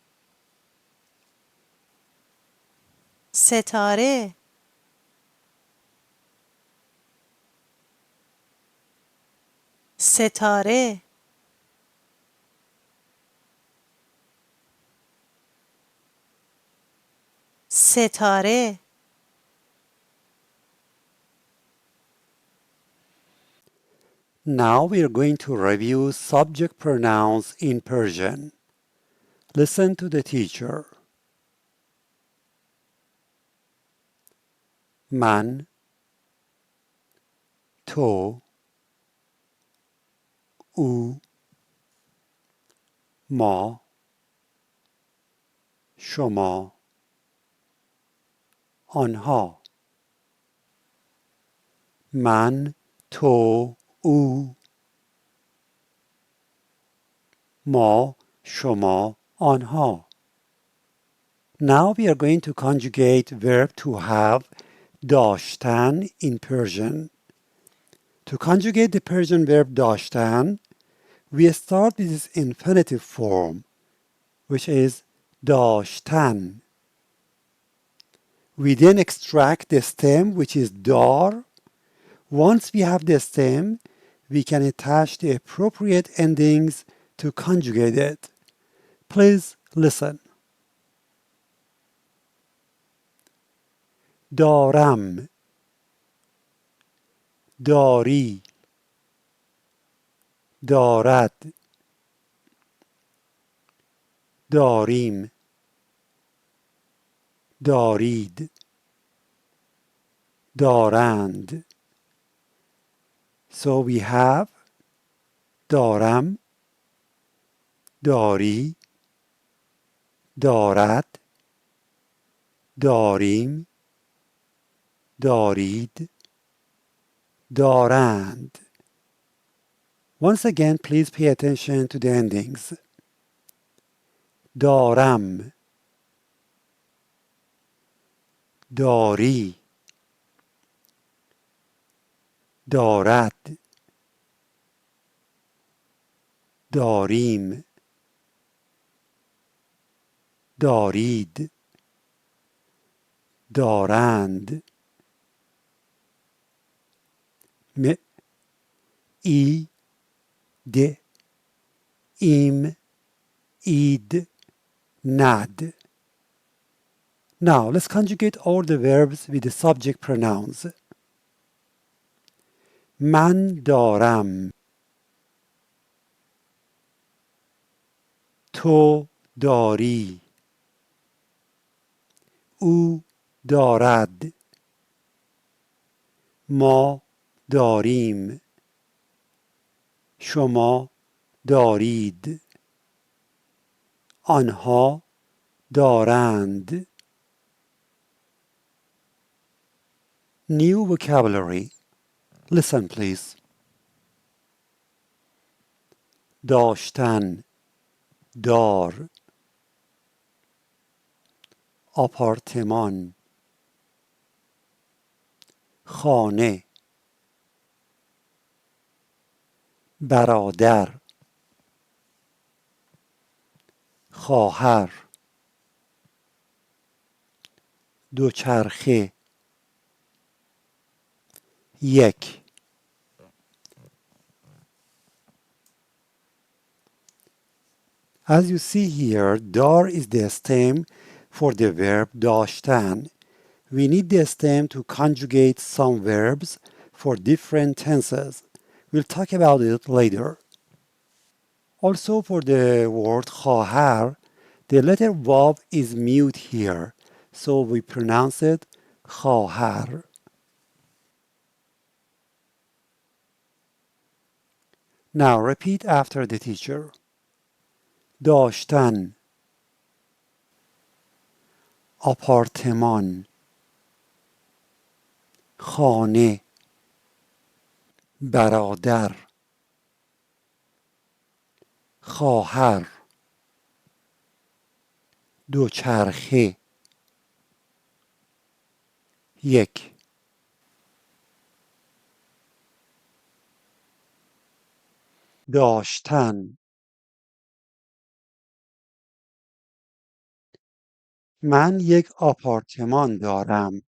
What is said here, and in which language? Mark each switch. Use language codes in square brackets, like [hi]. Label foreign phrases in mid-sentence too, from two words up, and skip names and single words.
[fa] ستاره ستاره ستاره [en] Now we are going to review subject pronouns in Persian. Listen to the teacher. [fa] من تو او ما شما آنها من تو او ما شما آنها [en] Now we are going to conjugate verb to have داشتن in Persian. To conjugate the Persian verb داشتن, we start with its infinitive form, which is داشتن. We then extract the stem, which is dar. Once we have the stem, we can attach the appropriate endings to conjugate it. Please listen. [fa] دارم داری دارد داریم دارید دارند [en] So we have [fa] دارم داری دارد داریم دارید دارند [en] Once again, please pay attention to the endings. [fa] دارم داری دارد داریم دارید دارند م ای د ایم اید ند [en] Now let's conjugate all the verbs with the subject pronouns. [fa] من دارم تو داری او دارد ما داریم شما دارید آنها دارند [en] New vocabulary. Listen please. [fa] داشتن دار آپارتمان خانه برادر خواهر دوچرخه یک [en] As you see here, dar is the stem for the verb داشتن. We need the stem to conjugate some verbs for different tenses. We'll talk about it later. Also for the word خواهر, the letter vav is mute here, So we pronounce it خواهر. Now repeat after the teacher. [fa] داشتن آپارتمان خانه برادر خواهر دوچرخه یک داشتن من یک آپارتمان دارم.